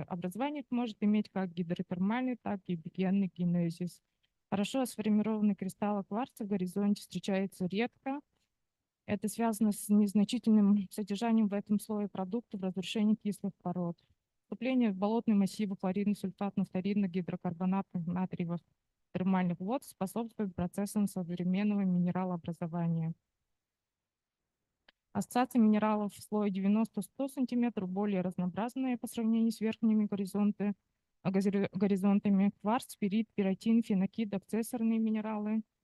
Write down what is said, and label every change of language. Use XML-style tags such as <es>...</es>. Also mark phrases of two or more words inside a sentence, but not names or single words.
<ru>Образование их может иметь как гидротермальный, так и бигенный генезис. Хорошо сформированные кристаллы кварца в горизонте встречаются редко. Это связано с незначительным содержанием в этом слое продуктов разрушения кислых пород. Вступление в болотные массивы хлоридно-сульфатно-фторидных гидрокарбонатных натриевых термальных вод способствует процессам современного минералообразования. Ассоциация минералов в слое 90-100 см более разнообразная по сравнению с верхними горизонтами. Кварц, пирит, пиротин, фенокид, акцессорные минералы.</ru>